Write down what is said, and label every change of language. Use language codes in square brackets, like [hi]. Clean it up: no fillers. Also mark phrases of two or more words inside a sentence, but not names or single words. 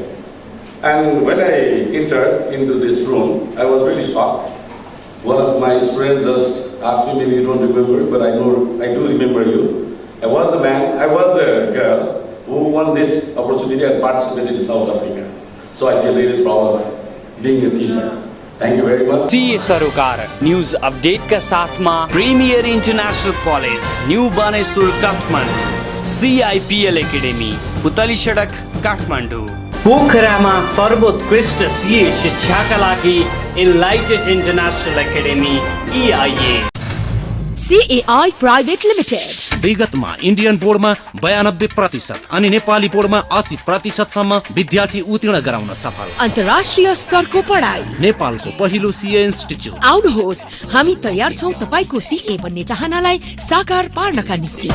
[en] And when I entered into this room, I was really shocked. One of my students just asked me, maybe you don't remember, but I do remember you. I was the girl who won this opportunity and participated in South Africa. So I feel really proud of being a teacher. Thank you very much. [ne] सीए सरोकार न्यूज अपडेट का साथ में प्रीमियर इंटरनेशनल कॉलेज न्यू बानेश्वर काठमाडौँ, CIPL एकेडेमी पुतली सडक काठमाडौँ, पोखरामा सर्वोत्कृष्ट सीए शिक्षाका लागि इनलाइटेड इंटरनेशनल एकेडेमी EIA, CAI प्राइवेट लिमिटेड विगतमा इन्डियन बोर्डमा 92% अनि नेपाली बोर्डमा 80% विद्यार्थी उत्तीर्ण गराउन सफल, अन्तर्राष्ट्रिय स्तरको पढाइ, नेपालको पहिलो सीए इन्स्टिट्युट। आउनुहोस्, हामी तयार छौं तपाईको सीए बन्ने चाहनालाई साकार पार्नका निम्ति।